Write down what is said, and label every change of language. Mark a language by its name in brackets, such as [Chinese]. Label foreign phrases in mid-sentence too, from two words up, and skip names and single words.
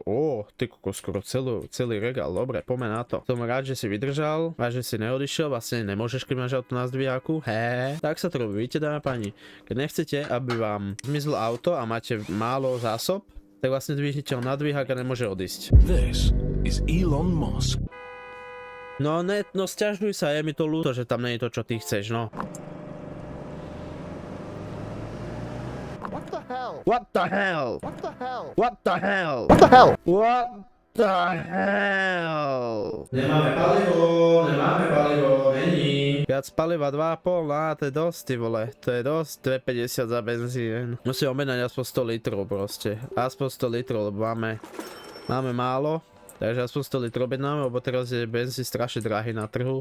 [Slovak] Ty kokos, skoro celý regál, dobre, poďme na to. Som rád, že si vydržal, a že si neodišiel, vlastne nemôžeš, keď máš auto na zdvíhaku. Tak sa to robí, vidíte, dáme pani. Keď nechcete, aby vám zmizlo auto a máte málo zásob, tak vlastne zdvihnete ho na dvíhak a nemôže odísť. [English] This is Elon Musk. [Slovak] No sťažuj sa, je mi to ľúto, že tam nie je to, čo ty chceš, no. [English] What the hell? What the hell? What the hell? What the hell? What the hell? What the hell? [Slovak] Nemáme palivo, není. Viac paliva 2,5, to je dosť, ty vole. To je dosť, 2,50 za benzín. Musím objednať aspoň 100 litrov proste. Aspoň 100 litrov, lebo máme málo. Takže aspoň 100 litrov objednáme, lebo teraz je benzín strašne drahý na trhu.